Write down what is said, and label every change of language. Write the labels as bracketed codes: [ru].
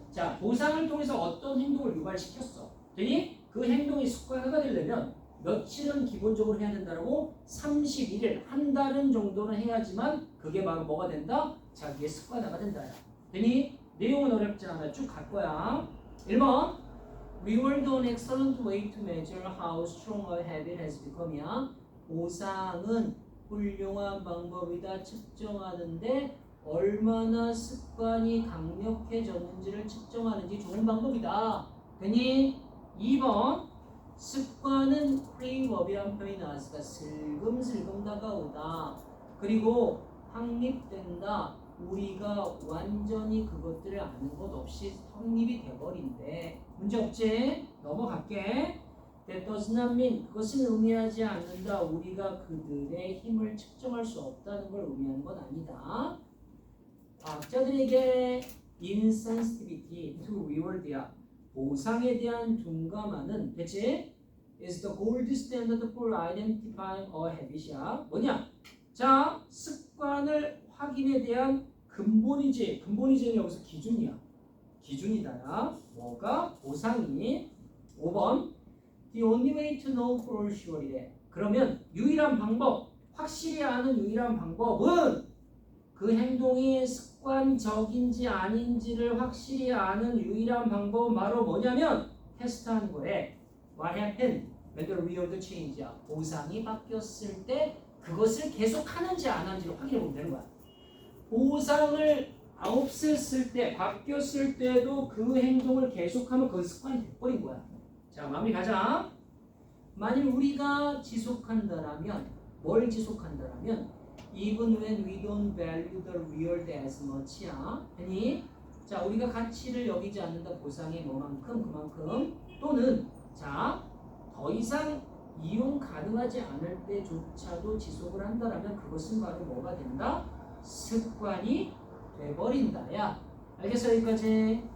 [ko] 자, 보상을 통해서 어떤 행동을 유발시켰어. 되니 그 행동이 습관화가 되려면 며칠은 기본적으로 해야 된다라고 31일, 한 달은 정도는 해야지만 그게 바로 뭐가 된다? 자기의 습관화가 된다. 되니 내용은 어렵지 않아. 쭉 갈 거야. [en] 1번 Reward an excellent way to measure how strong a habit has become이야. [ko] 보상은 훌륭한 방법이다. 측정하는데 얼마나 습관이 강력해졌는지를 측정하는지 좋은 방법이다. 되니 2번 습관은 프레임업이란 표현이 나왔으니까 슬금슬금 다가오다. 그리고 확립된다. 우리가 완전히 그것들을 아는 것 없이 확립이 돼버린대. 문제 없지? 넘어갈게. [en] That does not mean [ko] 그것은 의미하지 않는다. 우리가 그들의 힘을 측정할 수 없다는 걸 의미하는 건 아니다. 과학자들에게 [en] insensitivity to reward [ko] 야. 보상에 대한 둔감함은 대체 [en] is the gold standard for identifying a habit [ko] 이야. 뭐냐? 자, 습관을 확인에 대한 근본이지. 근본이지는 여기서 기준이야. 기준이다. 뭐가? 보상이. [en] 5번 The only way to know for sure이래. [ko] 그러면 유일한 방법, 확실히 아는 유일한 방법은 그 행동이 습관적인지 아닌지를 확실히 아는 유일한 방법은 바로 뭐냐면 테스트하는 거래. [en] What happened when the reward change야. [ko] 보상이 바뀌었을 때 그것을 계속 하는지 안 하는지를 확인해 보면 되는 거야. 보상을 없앴을 때, 바뀌었을 때도 그 행동을 계속하면 그 습관이 돼버린 거야. 자, 마무리 가자. 만일 우리가 지속한다라면, 뭘 지속한다라면 [en] even when we don't value the reward as much야. [ko] 아니, 자, 우리가 가치를 여기지 않는다. 보상의 뭐만큼 그만큼 또는 자, 더 이상 이용 가능하지 않을 때조차도 지속을 한다라면 그것은 바로 뭐가 된다? 습관이 돼버린다야. 알겠어? 여기까지.